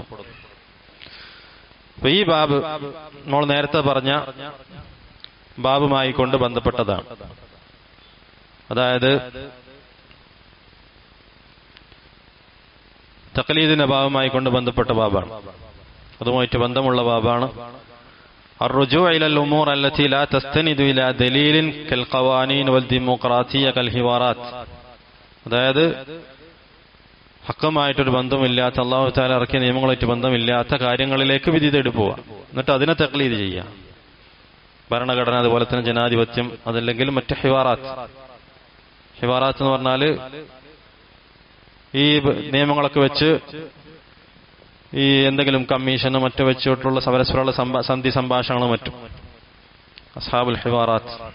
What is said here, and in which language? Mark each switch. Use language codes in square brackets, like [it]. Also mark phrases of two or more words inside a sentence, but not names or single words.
[ml] അപ്പൊ ഈ ബാബ് നമ്മൾ നേരത്തെ പറഞ്ഞ ബാബുമായി കൊണ്ട് ബന്ധപ്പെട്ടതാണ്. അതായത് തഖ്ലീദിന്റെ ബാബുമായി കൊണ്ട് ബന്ധപ്പെട്ട ബാബാണ്, അതുമായിട്ട് ബന്ധമുള്ള ബാബാണ്. [ar] الرجوع إلى الأمور التي لا تستند إلى دليل كالقوانين والديمقراطية كالحوارات. [ml] അതായത് ഹക്കമായിട്ടൊരു ബന്ധമില്ലാത്ത, അല്ലാഹു തആല ഇറക്കിയ നിയമങ്ങളായിട്ട് ബന്ധമില്ലാത്ത കാര്യങ്ങളിലേക്ക് വിധി തേടി പോവുക, എന്നിട്ട് അതിനെ തഖ്ലീദ് ചെയ്യുക. ഭരണഘടന, അതുപോലെ തന്നെ ജനാധിപത്യം, അതല്ലെങ്കിൽ മറ്റ് ഹിവാറാത്ത്. ഹിവാറാത്ത് എന്ന് പറഞ്ഞാൽ ഈ നിയമങ്ങളൊക്കെ വെച്ച് ഈ എന്തെങ്കിലും കമ്മീഷനും മറ്റു വെച്ചിട്ടുള്ള പരസ്പരമുള്ള സന്ധി സംഭാഷണങ്ങളും മറ്റും [ar] أصحاب الحوارات.